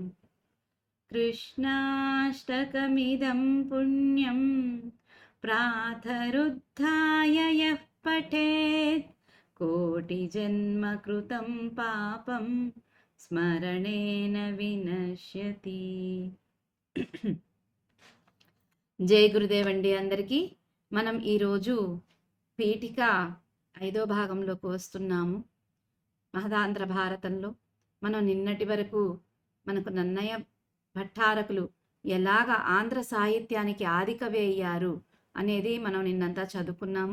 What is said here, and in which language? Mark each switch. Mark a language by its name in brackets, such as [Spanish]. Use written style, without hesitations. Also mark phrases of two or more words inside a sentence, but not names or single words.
[Sanskrit] कृष्णाष्टकमिदं पुण्यं प्रातरुत्थाय यः पठेत् कोटिजन्मकृतं पापं स्मरणेन विनश्यति। [Telugu] జై గురుదేవ్ అండి అందరికీ. మనం ఈరోజు పీఠిక 5వ భాగంలోకి వస్తున్నాము. మహదాంధ్ర భారతంలో మనం నిన్నటి వరకు మనకు నన్నయ్య భట్టారకులు ఎలాగ ఆంధ్ర సాహిత్యానికి ఆదికవి అయ్యారు అనేది మనం నిన్నంతా చదువుకున్నాము.